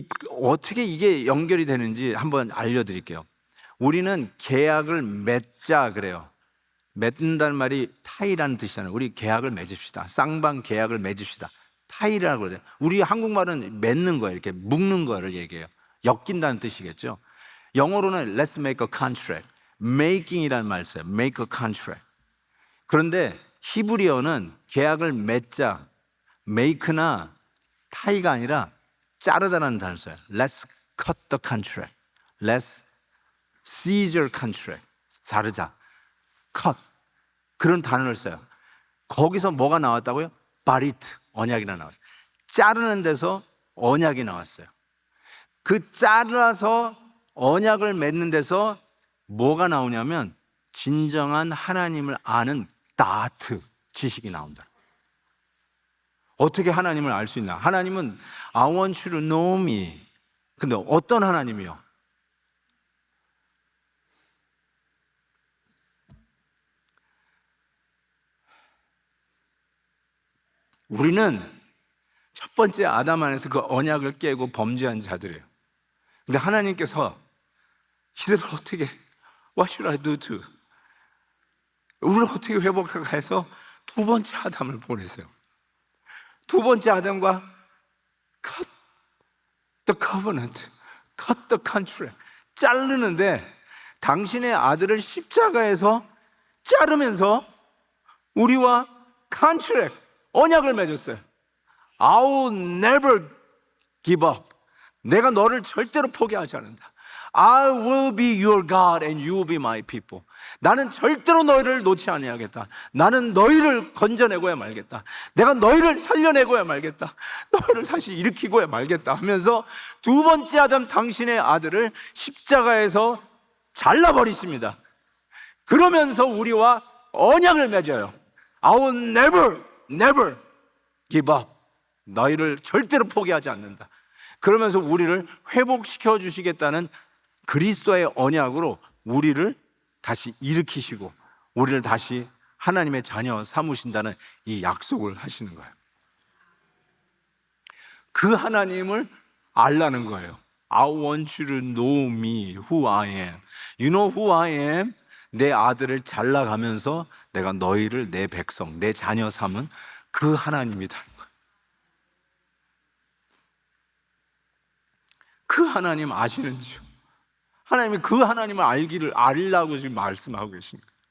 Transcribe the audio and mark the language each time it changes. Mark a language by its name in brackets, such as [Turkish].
[Korean] 어떻게 이게 연결이 되는지 한번 알려드릴게요. 우리는 계약을 맺자 그래요. 맺는다는 말이 타이라는 뜻이잖아요. 우리 계약을 맺읍시다. 쌍방 계약을 맺읍시다. 타이라고 그러죠. 우리 한국말은 맺는 거예요. 이렇게 묶는 거를 얘기해요. 엮인다는 뜻이겠죠. 영어로는 [English] let's make a contract. [Korean] making이라는 말 써요. [English] make a contract. [Korean] 그런데 히브리어는 계약을 맺자, make나 타이가 아니라 자르다라는 단어를 써요. [English] Let's cut the contract. Let's seize your contract. [Korean] 자르자. cut. 그런 단어를 써요. 거기서 뭐가 나왔다고요? 바리트, 언약이라 나왔어요. 자르는 데서 언약이 나왔어요. 그 잘라서 언약을 맺는 데서 뭐가 나오냐면 진정한 하나님을 아는 다트, 지식이 나온다. 어떻게 하나님을 알 수 있나? 하나님은 [English] I want you to know me. [Korean] 근데 어떤 하나님이요? 우리는 첫 번째 아담 안에서 그 언약을 깨고 범죄한 자들이에요. 근데 하나님께서 이들을 어떻게 [English] What should I do to? [Korean] 우리를 어떻게 회복할까 해서 두 번째 아담을 보내세요. 두 번째 아담과 [English] cut the covenant, cut the contract, [Korean] 자르는데 당신의 아들을 십자가에서 자르면서 우리와 contract, 언약을 맺었어요. [English] I will never give up. [Korean] 내가 너를 절대로 포기하지 않는다. [English] I will be your God and you will be my people. [Korean] 나는 절대로 너희를 놓지 아니하겠다. 나는 너희를 건져내고야 말겠다. 내가 너희를 살려내고야 말겠다. 너희를 다시 일으키고야 말겠다 하면서 두 번째 아담 당신의 아들을 십자가에서 잘라버리십니다. 그러면서 우리와 언약을 맺어요. [English] I will never give up. [Korean] 너희를 절대로 포기하지 않는다. 그러면서 우리를 회복시켜 주시겠다는 그리스도의 언약으로 우리를 다시 일으키시고 우리를 다시 하나님의 자녀 삼으신다는 이 약속을 하시는 거예요. 그 하나님을 알라는 거예요. [English] I want you to know me, who I am. You know who I am? [Korean] 내 아들을 잘라가면서 내가 너희를 내 백성, 내 자녀 삼은 그 하나님이다. 그 하나님 아시는지요? 하나님이 그 하나님을 알라고 지금 말씀하고 계십니다.